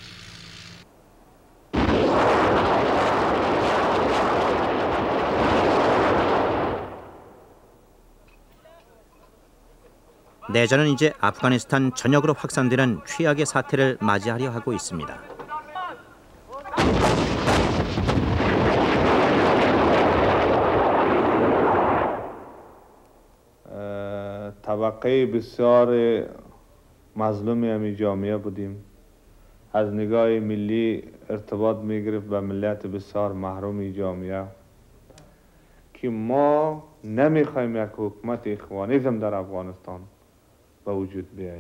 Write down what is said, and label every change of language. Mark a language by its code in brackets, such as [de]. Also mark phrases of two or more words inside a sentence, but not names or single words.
[ko] 내전은 이제 아프가니스탄 전역으로 확산되는 최악의 사태를 맞이하려 하고 있습니다. [fa] طبقه بسیار مظلومی همی جامعه بودیم. از نگاه ملی ارتباط میگرفت به ملت بسیار محرومی جامعه که ما نمیخوایم یک حکومت اخوانیسم در افغانستان به وجود بیاید.